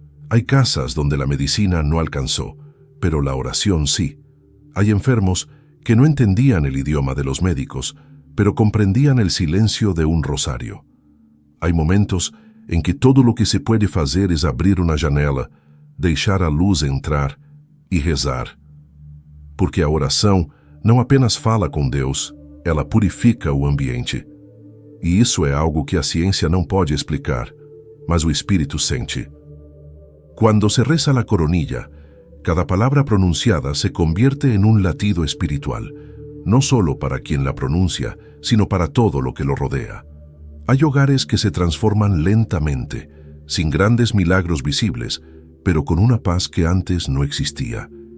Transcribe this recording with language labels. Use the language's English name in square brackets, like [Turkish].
[Spanish] Hay casas donde la medicina no alcanzó, pero la oración sí. Hay enfermos que no entendían el idioma de los médicos, pero comprendían el silencio de un rosario. Hay momentos en que todo lo que se puede hacer es abrir una [Portuguese] janela, deixar a luz entrar e rezar. Porque a oração não apenas fala com Deus, ela purifica o ambiente. E isso é algo que a ciência não pode explicar, mas o Espírito sente. [Spanish] Cuando se reza la coronilla, cada palabra pronunciada se convierte en un latido espiritual, no solo para quien la pronuncia, sino para todo lo que lo rodea. Hay hogares que se transforman lentamente, sin grandes milagros visibles, pero con una paz que antes no existía.